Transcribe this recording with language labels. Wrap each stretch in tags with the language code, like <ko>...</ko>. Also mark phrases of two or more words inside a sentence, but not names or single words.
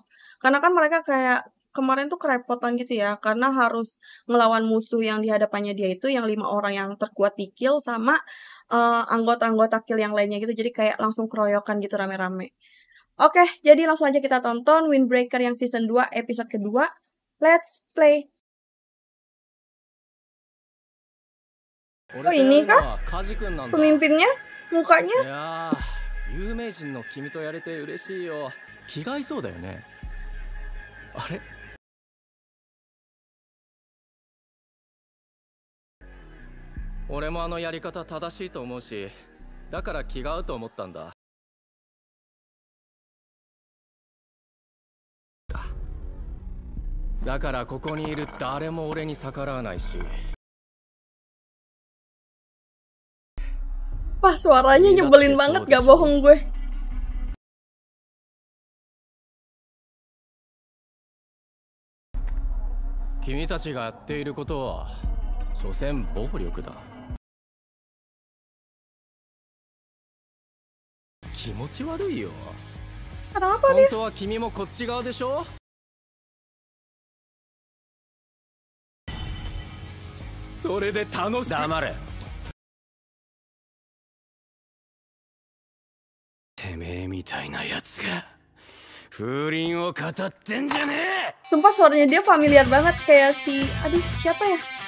<id>Karena kan mereka kayak kemarin tuh kerepotan gitu ya, karena harus ngelawan musuh yang di hadapannya dia itu yang 5 orang yang terkuat di Kill sama anggota-anggota Kill yang lainnya gitu. Jadi kayak langsung keroyokan gitu rame-rame. Oke, jadi langsung aja kita tonton Windbreaker yang season 2 episode kedua.</id> <en>Let's play.</en> <id>Oh ini kah pemimpinnya? Mukanya?</id> <ja>有名人の君とやれて嬉しいよ。気が合いそうだよね。あれ？俺もあのやり方正しいと思うし、だから気が合うと思ったんだ。だからここにいる誰も俺に逆らわないし。</ja> <id>Wah, suaranya nyebelin banget, gak bohong gue.</id> <ja>君たちがやっていることは所詮暴力だ. 気持ち悪いよ.</ja> <id>Kenapa dia?</id> <ja>本当は君もこっち側でしょ？それで楽し. Damare. てめえみたいなやつが風鈴を語ってんじゃねえ。</ja> <id>Sumpah suaranya dia familiar banget kayak si aduh siapa ya?</id>